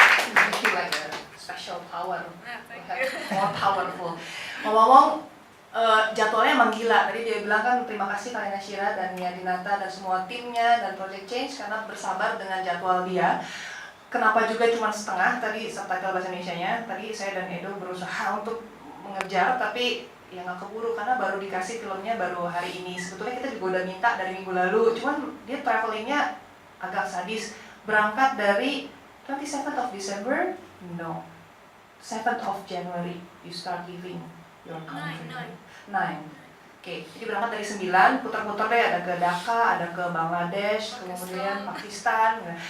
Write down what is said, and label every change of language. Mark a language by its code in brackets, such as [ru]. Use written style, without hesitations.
[en] You feel like a special power, Thank you. more powerful. [id] Ngomong-ngomong, jadwalnya emang gila. Tadi dia bilang kan terima kasih Kalyana Shira dan Dinata dan semua timnya dan Project Change karena bersabar dengan jadwal dia. Kenapa juga cuma setengah tadi subtitle bahasa Indonesianya. Tadi saya dan Edo berusaha untuk mengejar, tapi ya nggak keburu karena baru dikasih filmnya baru hari ini. Sebetulnya kita juga udah minta dari minggu lalu, cuman dia travelingnya agak sadis. Berangkat dari [en] 27th of December, no, 7th of January you start leaving your country. 9. [id] Oke, jadi berangkat dari 9, putar-putar deh, ada ke Dhaka, ada ke Bangladesh, kemudian Pakistan.